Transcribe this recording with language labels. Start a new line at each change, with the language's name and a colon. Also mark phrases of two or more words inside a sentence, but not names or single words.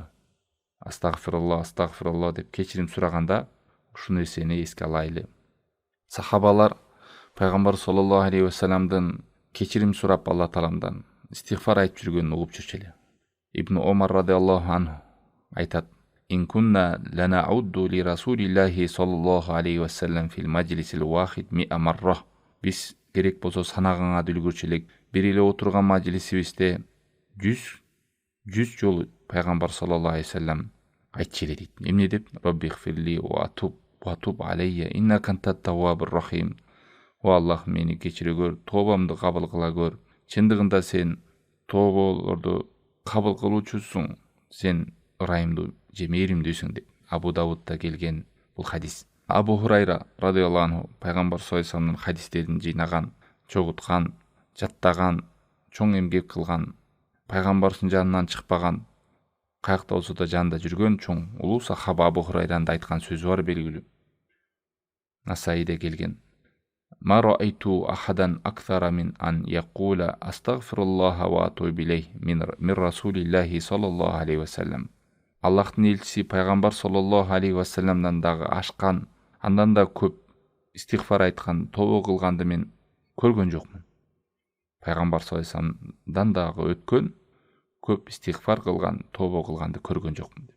Arabic: أستغفر الله، أستغفر الله
Kyrgyz: деп кечирим сураганда ушул нерсени эске алайлы. Сахабалар Пайгамбар
Arabic: صلى الله عليه
Kyrgyz: вассаламдын кечирим сурап Алла Тааламдан истигфар айтып жүргөнүн угуп жүрчү эле. Ибн Омар
Arabic: رضي الله عنه
Kyrgyz: айтат:
Arabic: "إن كنا لنعد لرسول الله صلى الله عليه وسلم في المجلس الواحد 100 مرة."
Kyrgyz: Биз керек болсо санаганга үлгүрчү элек бир эле отурган маджлисибизде 100 жолу Пайгамбар
Arabic: صلى الله عليه وسلم
Kyrgyz: айтчу эле дейт. Эмне деп?
Arabic: رب اغفر لي وتب علي إنك أنت التواب الرحيم.
Kyrgyz: О Аллах, мени кечире көр, тобамды кабыл кыла көр. Чындыгында сен тоболорду кабыл кылуучусуң, сен ырайымдуу же мээримдүүсүң деп. Абу Давудта келген бул хадис. Абу Хурайра
Arabic: رضي الله عنه
Kyrgyz: Пайгамбар
Arabic: صلى الله عليه
Kyrgyz: вассаламдын хадистерин жыйнаган, чогуткан, жаттаган, чоң эмгек кылган, Пайгамбардын жанынан чыкпаган, каякта болсо да жанында жүргөн чоң улуу сахаба Абу Хурайранын айткан сөзү бар белгилүү. Насаиде келген.
Arabic: ما رأيت أحدا أكثر من أن يقول أستغفر الله وأتوب إليه من رسول الله صلى الله عليه وسلم.
Kyrgyz: Аллахтын элчиси Пайгамбар
Arabic: صلى الله عليه
Kyrgyz: вассаламдан дагы ашкан, андан да көп истигфар айткан, тобо кылганды мен көргөн жокмун. Пайгамбар
Arabic: صلى الله عليه
Kyrgyz: вассаламдан дагы өткөн көп истигфар кылган, тобо кылганды көргөн жокмун деп.